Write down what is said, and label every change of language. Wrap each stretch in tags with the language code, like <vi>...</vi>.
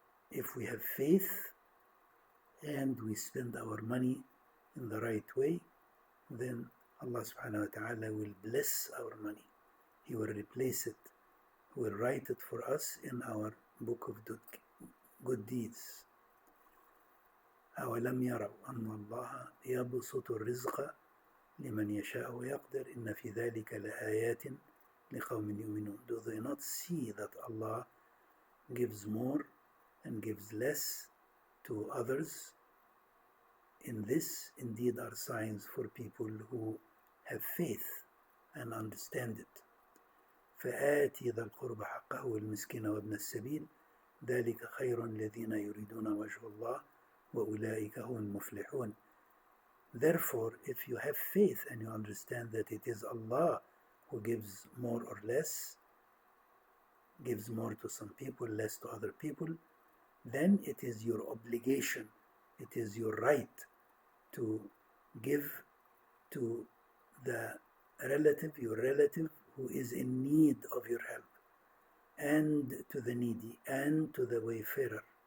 <en>If we have faith and we spend our money in the right way, then Allah subhanahu wa ta'ala will bless our money. He will replace it. He will write it for us in our book of good deeds.</en> <ar>أولم يروا أن الله يبسط الرزق لمن يشاء ويقدر إن في ذلك لآيات لقوم يؤمنون.</ar> <en>Do they not see that Allah gives more and gives less to others? In this indeed are signs for people who have faith and understand it.</en> <ar>فآتي ذا القرب حقه والمسكين وابن السبيل ذلك خير الذين يريدون وجه الله وأولئك هم المفلحون.</ar> <en>Therefore, if you have faith and you understand that it is Allah who gives more or less, gives more to some people, less to other people, then it is your obligation, it is your right to give to the relative, your relative who is in need of your help, and to the needy, and to the wayfarer.</en>